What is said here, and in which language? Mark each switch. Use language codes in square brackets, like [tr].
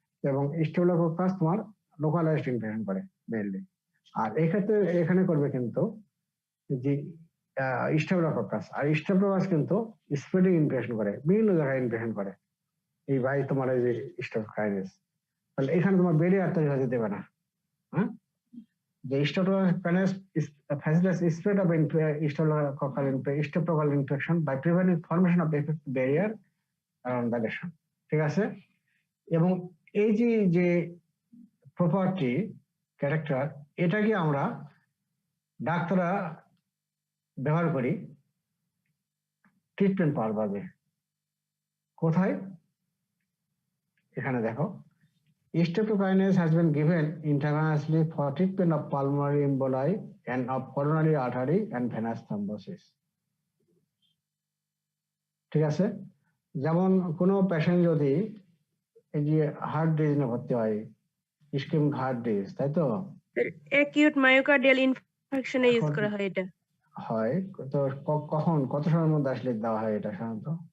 [bn] এবং স্টেফিলোকক্কাস তোমার localised infection করে মেইনলি। আর এক্ষেত্রে এখানে করবে কিন্তু যে স্টেফিলোকক্কাস, আর স্টেফিলোকক্কাস কিন্তু স্প্রেডিং ইনফেকশন করে, বিভিন্ন জায়গায় ইনফেকশন করে এই ভাই তোমার এই যে স্টেফিলোকাইনেস। তাহলে এখানে তোমার ব্যারিয়ার তৈরি হতে দেবে না, হ্যাঁ। [en] The streptokinase facilitates spread of streptococcal infection by preventing formation of the effective barrier around the lesion. [bn] ঠিক আছে, এবং এই যে প্রপার্টি ক্যারেক্টার, এটাকে আমরা ডাক্তাররা ব্যবহার করি ট্রিটমেন্ট পারপাসে। কোথায়? এখানে দেখো, [en] Streptokinase has been given intravenously for treatment of pulmonary emboli and of coronary artery and venous thrombosis. [bn] ঠিক আছে, যেমন কোনো পেশেন্ট যদি এই যে হার্ট ডিজিজে ভর্তি হয়, ইসকেমিক হার্ট ডিজিজ, তাই তো? অ্যাকিউট মায়োকার্ডিয়াল ইনফেকশনে ইউজ করা হয় এটা। হয় তো কখন, কত সময়ের মধ্যে আসলে দেওয়া হয় এটা সাধারণত?